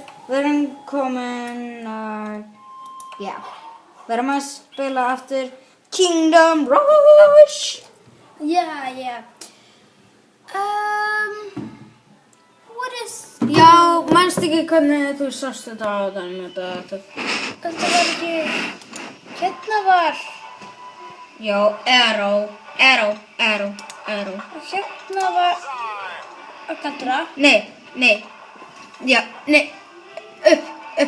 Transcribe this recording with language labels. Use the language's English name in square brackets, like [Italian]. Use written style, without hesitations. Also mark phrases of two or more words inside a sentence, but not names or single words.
[Icelandic] Við erum komin að, já, við erum að spila aftur Kingdom Rush. [English] Yeah. What is... [Icelandic] Já, manstu ekki hvernig þú sást þetta á þetta? Þetta var ekki... Hérna var... Já, arrow. Hérna var... Galdra. Nei. Já, nei. Upp.